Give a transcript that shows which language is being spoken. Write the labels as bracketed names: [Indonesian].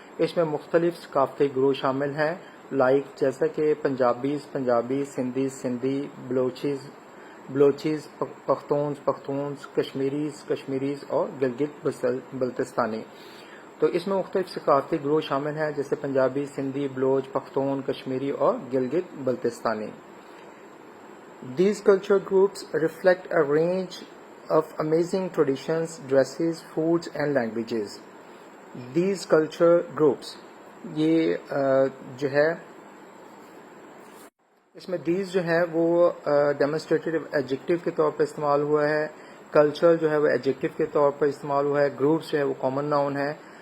[Urdu] اس میں مختلف ثقافتی گروہ شامل ہیں لائک جیسا کہ پنجابی, سندھی, بلوچیز, پختونز, کشمیریز اور گلگت بلتستانی. تو اس میں مختلف ثقافتی گروہ شامل ہیں جیسے پنجابی, سندھی, بلوچ, پختون, کشمیری اور Gilgit Baltistani. [English] These culture groups reflect a range of amazing traditions, dresses, foods and languages. These culture groups [Urdu] یہ جو ہے اس میں these جو ہے وہ ڈیمونسٹریٹو ایڈجیکٹو کے طور پر استعمال ہوا ہے. کلچر جو ہے وہ ایڈجیکٹو کے طور پر استعمال ہوا ہے. گروپس جو ہے وہ کامن ناؤن ہے.